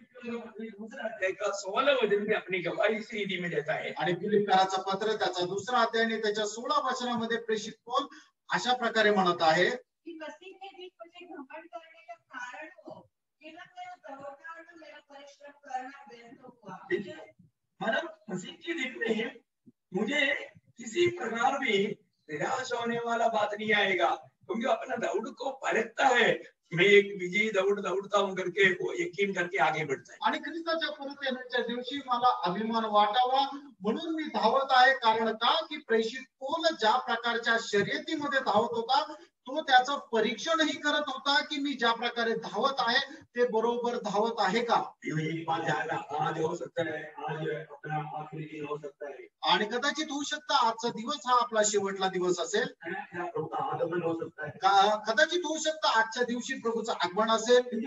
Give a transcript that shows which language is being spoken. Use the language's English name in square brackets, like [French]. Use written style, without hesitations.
[Hindi] दूसरा अध्याय का 16 वचन में अपनी गवाही इस रीति में देता है। [Marathi] आणि फिलिप्पियराचं पत्र त्याचा 2रा अध्याय आणि त्याच्या 16 वचनामध्ये प्रेषित पौल अशा प्रकारे म्हणत आहे [Hindi] कि मसीह के बीच मुझे घमंड करने का कारण हो कि ना मेरा दौड़ना और मेरा परिश्रम करना व्यर्थ हुआ। मतलब मसीह के दिन में मुझे किसी प्रकार भी निराश होने वाला बात नहीं आएगा, क्योंकि अपना दौड़ को परखता है, मैं एक विजयी दौड़ दौड़ता हूं करके वो यकीन करके आगे बढ़ता है। [Marathi] आणि ख्रिस्ताच्या परत येण्याच्या दिवशी मला अभिमान वाटावा म्हणून मी धावत आहे, कारण का की प्रेषित पौल ज्या प्रकारच्या शर्यतीमध्ये धावत होता तो त्याचं परीक्षणही करत होता की मी ज्या प्रकारे धावत आहे ते बरोबर धावत आहे का। [Hindi] आज हो सकता है, आज अपना आखिरी दिन हो सकता है, [Marathi] आणि कदाचित होऊ शकतं आजचा दिवस हा आपला शेवटला दिवस असेल, [Hindi] आगमन हो सकता है, [Marathi] कदाचित होऊ शकतं आजच्या दिवशी प्रभूचं आगमन असेल।